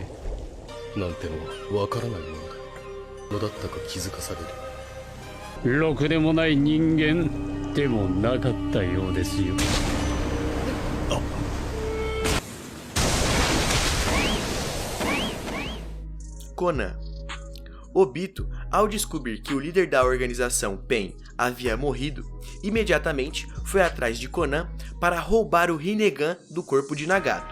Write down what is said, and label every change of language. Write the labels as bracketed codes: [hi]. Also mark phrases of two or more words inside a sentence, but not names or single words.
[ja] なんてのはわからないものだ。のだったか気づかされる。ろくでもない人間でもなかったようですよ。 [pt] Konan. Obito, ao descobrir que o líder da organização Pain havia morrido, imediatamente foi atrás de Konan para roubar o Rinnegan do corpo de Nagato.